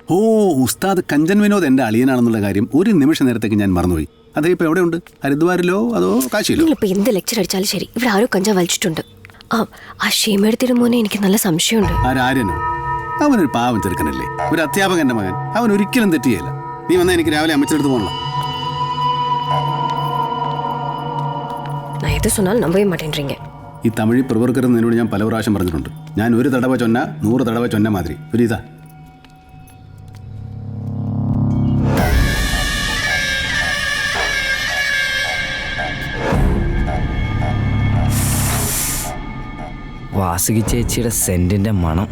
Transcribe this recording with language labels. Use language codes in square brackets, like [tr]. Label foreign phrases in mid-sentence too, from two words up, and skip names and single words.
[ml] ഓ, ഉസ്താദ് കഞ്ചൻ വിനോദ് എന്റെ അളിയനാണെന്നുള്ള കാര്യം ഒരു നിമിഷ നേരത്തേക്ക് ഞാൻ മറന്നുപോയി. അതേ ഇപ്പൊ എവിടെയുണ്ട്? ഹരിദ്വാരിലോ അതോ കാശിയിലോ? നിങ്ങളിപ്പോ എന്ത് ലെക്ചർ അടിച്ചാലും ശരി, ഇവിടെ ആരോ കഞ്ചാവ് വലിച്ചിട്ടുണ്ട്. ആ ഷീമേടത്തിന്റെ മോനെ എനിക്ക് നല്ല സംശയമുണ്ട്. ആര്യനോ? അവനൊരു പാവം ചെറുക്കനല്ലേ, ഒരു അധ്യാപകന്റെ മകൻ. അവൻ ഒരിക്കലും തെറ്റിയല്ല. നീ വന്നാൽ എനിക്ക് രാവിലെ അമ്മച്ചെടുത്ത് പോകണം. [ta] நான் எது சொன்னாலும் நம்பவே மாட்டேன்றீங்க. [ml] ഈ തമിഴ് പ്രവർത്തകർ നിന്നോട് ഞാൻ പല പ്രാവശ്യം പറഞ്ഞിട്ടുണ്ട്. ഞാൻ [ta] ஒரு தடவ சொன்ன 100 தடவ சொன்ன மாதிரி [ml] ഒരു ഇതാ. വാസുകി ചേച്ചിയുടെ സെന്റിന്റെ മണം.